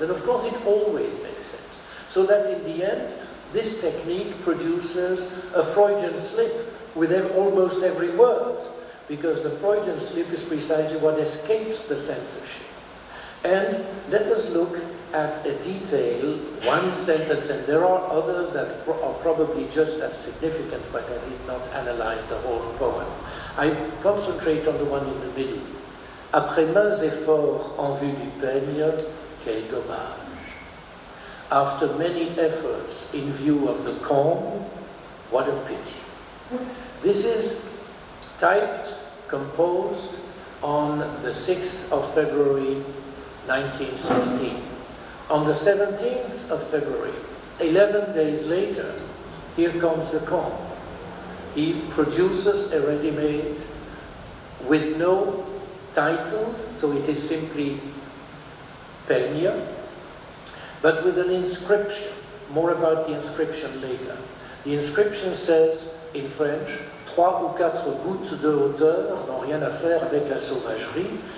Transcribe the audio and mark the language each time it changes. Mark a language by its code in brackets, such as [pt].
[en] And of course, it always makes sense. So that in the end, this technique produces a Freudian slip with almost every word, because the Freudian slip is precisely what escapes the censorship. And let us look at a detail, one sentence, and there are others that are probably just as significant, but I did not analyze the whole poem. I concentrate on the one in the middle. [fr] Après maints efforts en vue du peigne, quel dommage. [en] After many efforts in view of the comb, what a pity. This is typed, composed on the 6th of February 1916. On the 17th of February, 11 days later, here comes the comb. He produces a ready-made with no title, so it is simply peigne, but with an inscription. More about the inscription later. The inscription says, in French, [fr] 3 ou 4 gouttes de hauteur n'ont rien à faire avec la sauvagerie.